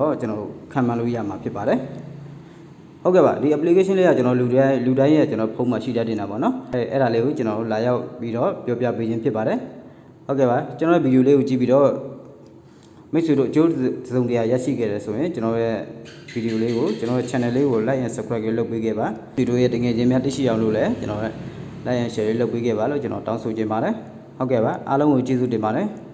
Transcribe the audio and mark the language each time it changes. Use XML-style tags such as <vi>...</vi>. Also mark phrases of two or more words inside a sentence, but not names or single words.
<my>တော့ကျွန်တော်ခံမှန်းလို့ရမှာဖြစ်ပါတယ်ဟုတ်ကဲ့ပါဒီ application လေးကကျွန်တော်လူတိုင်းရဲ့ကျွန်တော်ဖုန်းမှာရှိတတ်နေတာပေါ့နော်အဲ့ဒါလေးကိုကျွန်တော်လာရောက်ပြီးတော့ပြောပြပေးခြင်းဖြစ်ပါတယ်ဟုတ်ကဲ့ပါကျွန်တော်ဗီဒီယိုလေးကိုကြည့်ပြီးတော့မိတ်ဆွေတို့အကျိုးစုံတရားရရှိခဲ့တယ်ဆိုရင်ကျွန်တော်ရဲ့ဗီဒီယိုလေးကိုကျွန်တော်ရဲ့ channel လေးကို</my> <en>like and subscribe</en> <my>လုပ်ပေးခဲ့ပါဗီဒီယိုရဲ့တကယ်ချင်းများသိရှိအောင်လို့လည်းကျွန်တော်</my> <en>like and share</en> <my>လုပ်ပေးခဲ့ပါလို့ကျွန်တော်တောင်းဆိုချင်ပါတယ်ဟုတ်ကဲ့ပါအားလုံးကိုကျေးဇူးတင်ပါတယ်</my>